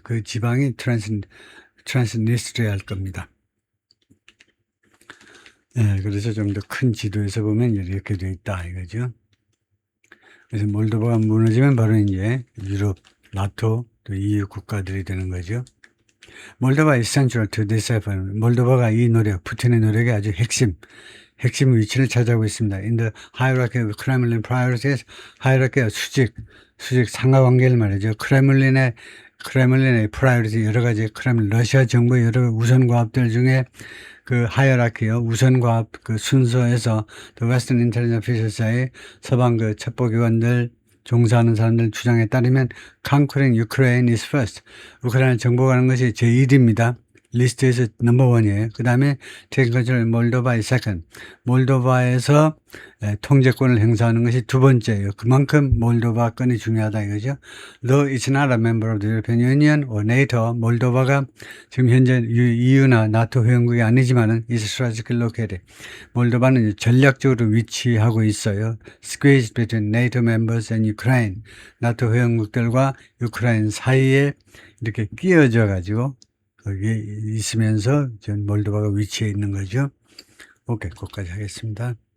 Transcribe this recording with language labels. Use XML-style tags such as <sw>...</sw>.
<ko>그 지방이 트랜스니스트리아일 겁니다. 네, 그래서 좀 더 큰 지도에서 보면 이렇게 돼 있다 이거죠. 그래서 몰도바가 무너지면 바로 이제 유럽, 나토, 또 EU 국가들이 되는 거죠.</ko> <en>몰도바 essential to this effort.</en> <ko>몰도바가 이 노력, 푸틴의 노력의 아주 핵심 위치를 차지하고 있습니다.</ko> <en>In the hierarchy of Kremlin priorities, hierarchy</en> <ko>수직 상하관계를 말이죠. 크레물린의 priority 여러 가지 러시아 정부의 여러 우선 과업들 중에 그 하이어라키요 우선 과업 그 순서에서 The Western Intelligence Officials의 서방 그 첩보기관들 종사하는 사람들 주장에 따르면</ko> <en>Conquering Ukraine is first.</en> <ko>우크라이나 정복하는 것이 제1입니다. 리스트에서 넘버1이에요. 그 다음에 테크니컬 몰도바</ko> <en>is second.</en> <ko>몰도바에서 통제권을 행사하는 것이 두 번째예요. 그만큼 몰도바 건이 중요하다 이거죠.</ko> <en>Though it's not a member of the European Union or NATO,</en> <ko>몰도바가 지금 현재 EU나 나토 회원국이 아니지만은</ko> <en>is strategically located.</en> <ko>몰도바는 전략적으로 위치하고 있어요.</ko> <en>Squeezed between NATO members and Ukraine.</en> <ko>나토 회원국들과 우크라이나 사이에 이렇게 끼어져 가지고 거기에 있으면서 전 몰도바가 위치해 있는 거죠. 오케이, 거기까지 하겠습니다.</ko>